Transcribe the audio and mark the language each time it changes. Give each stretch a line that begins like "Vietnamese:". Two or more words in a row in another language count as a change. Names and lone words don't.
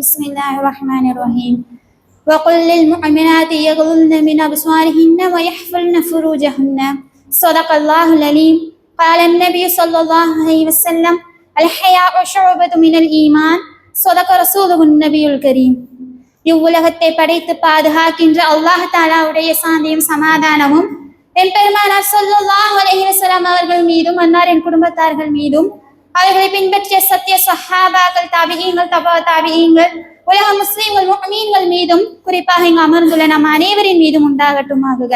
Arabic: بسم الله الرحمن الرحيم. وقل للمؤمنات يغضضن من أبصارهن ويحفظن فروجهن. صدق الله العليم. قال النبي صلى الله عليه وسلم: الحياء شعبة من الإيمان. صدق رسوله النبي الكريم.
Tamil: இவ்வுலகத்தை படைத்து பாதுகாக்கின்ற அல்லாஹ் தஆலாவுடைய சாந்தியும் சமாதானமும் என் பெருமானார்
Arabic: صلى الله عليه وسلم
Tamil: அவர்கள் மீதும் அன்னாரின் குடும்பத்தார்கள் மீதும் அவர்களை பின்பற்றிய சத்திய ஸஹாபாக்கள், தாபிஈன்கள், தபா தாபிஈன்கள், உலக முஸ்லிம்கள், முஃமினீன்கள் மீதும், குறிப்பாக இங்கு அமர்ந்துள்ள நம் அனைவரின் மீதும் உண்டாகட்டுமாகுக.